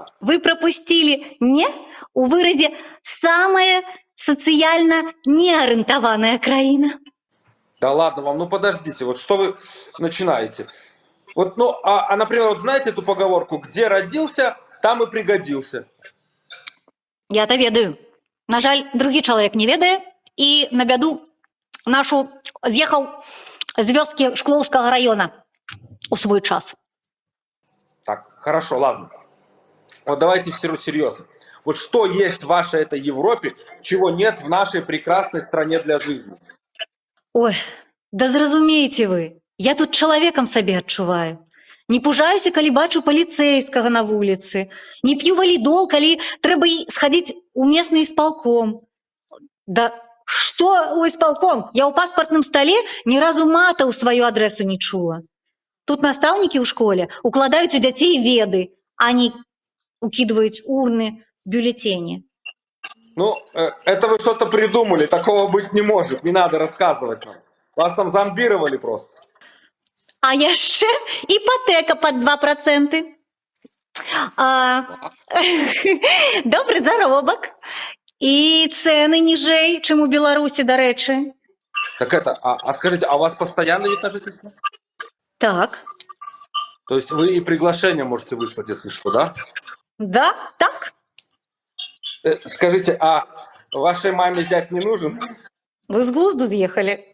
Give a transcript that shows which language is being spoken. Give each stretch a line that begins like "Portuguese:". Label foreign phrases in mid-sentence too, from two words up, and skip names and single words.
Russian: Вы пропустили «не» у выразе «самая социально неориентованная краина». Да ладно вам, ну подождите, вот что вы начинаете? Вот, ну, например, вот знаете эту поговорку «где родился, там и пригодился»?
Belarusian: Я-то ведаю. На жаль, другі
Ukrainian: чоловік не ведає,
Belarusian: і на бяду нашу з'їхав з вёски
Russian: Шкловского района
Belarusian: у свой час.
Russian: Так, хорошо, ладно. Вот давайте все серьезно. Вот что есть в вашей этой Европе, чего нет в нашей прекрасной стране для жизни?
Belarusian: Ой, да зразумейте вы, я тут чалавекам сабе адчуваю. Не пужаюся, калі бачу паліцэйскага на вуліцы. Не п'ю валідол, калі трэба схадзіць у местны исполком. Да што у исполком? Я ў паспартным стале ні разу мата ў сваю адресу не чула. Тут настаўнікі ў школе укладаюць у дзяцей веды, а не укидываюць
Russian: урны бюллетени. Ну, это вы что-то придумали, такого быть не может, не надо рассказывать нам. Вас там зомбировали просто.
Belarusian: А яшчэ іпотэка под 2%. Добры заробак. І цэны ніжэй, чым у Беларусі, дарэчы.
Russian: Так это, скажите, а у вас постоянный вид на жительство?
Belarusian: Так.
Russian: То есть вы и приглашение можете выслать, если что, да?
Belarusian: Да, так.
Russian: Скажите, а вашей маме зять не нужен? Вы с глузду съехали.